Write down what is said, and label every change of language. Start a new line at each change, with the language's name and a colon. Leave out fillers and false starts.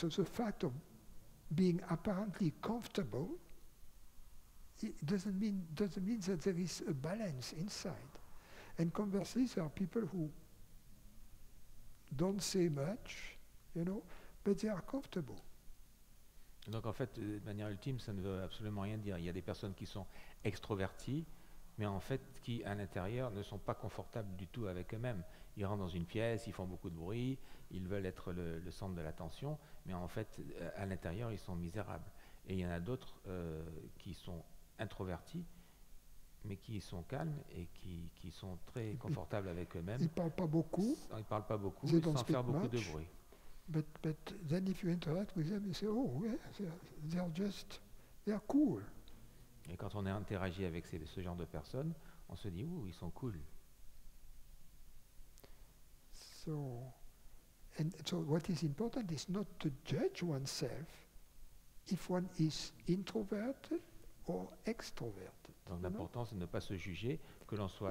English: So the fact of being apparently comfortable, it doesn't mean that there is a balance inside. And conversely, there are people who don't say much, but they are comfortable.
French: Donc en fait, de manière ultime, ça ne veut absolument rien dire. Il y a des personnes qui sont extroverties, mais en fait qui, à l'intérieur, ne sont pas confortables du tout avec eux-mêmes. Ils rentrent dans une pièce, ils font beaucoup de bruit, ils veulent être le centre de l'attention, mais en fait, à l'intérieur, ils sont misérables. Et il y en a d'autres qui sont introvertis, mais qui sont calmes et qui sont très confortables avec eux-mêmes. Ils ne parlent pas beaucoup. Ils ne parlent pas beaucoup, Sans faire beaucoup de bruit.
English: But then if you interact with them, you say, oh, yeah, they're cool.
French: Et quand on interagit avec ce genre de personnes, on se dit, ouh, ils sont cool.
English: So, And so what is important is not to judge oneself if one is introverted or extroverted.
French: Donc
English: you know?
French: l'important, c'est de ne pas se juger, que l'on soit